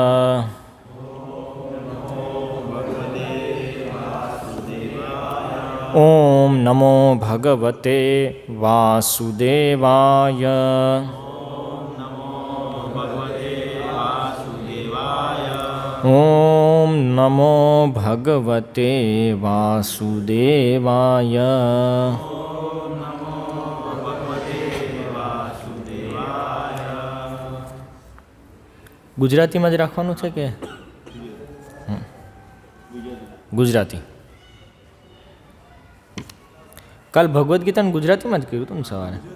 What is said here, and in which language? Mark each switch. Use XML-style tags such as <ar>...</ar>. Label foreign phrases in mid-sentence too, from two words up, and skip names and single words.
<sa>ॐ नमो भगवते वासुदेवाय। ॐ नमो भगवते वासुदेवाय।</sa> <gu>ગુજરાતીમાં જ રાખવાનું છે કે ગુજરાતી? કાલ ભગવદ્ ગીતાને ગુજરાતીમાં જ કર્યું હતું ને સવારે.</gu>